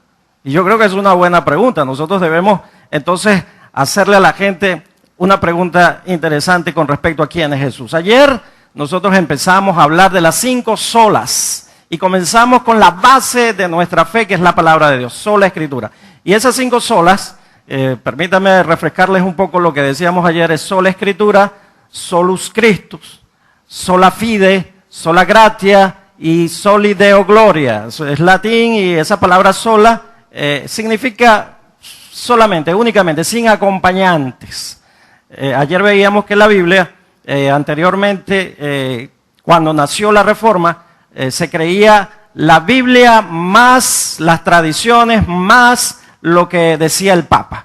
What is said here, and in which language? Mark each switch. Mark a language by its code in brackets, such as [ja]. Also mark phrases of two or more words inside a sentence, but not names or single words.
[es] Y yo creo que es una buena pregunta. Nosotros debemos entonces hacerle a la gente una pregunta interesante con respecto a quién es Jesús. Ayer nosotros empezamos a hablar de las 5 solas y comenzamos con la base de nuestra fe, que es la palabra de Dios, sola escritura. Y esas 5 solas, permítame refrescarles un poco lo que decíamos ayer, es sola escritura, [la] solus Christus, sola fide, sola gratia y soli Deo gloria. [es] Eso es latín, y esa palabra sola significa solamente, únicamente, sin acompañantes. Ayer veíamos que la Biblia, anteriormente, cuando nació la Reforma, se creía la Biblia más las tradiciones, más lo que decía el Papa.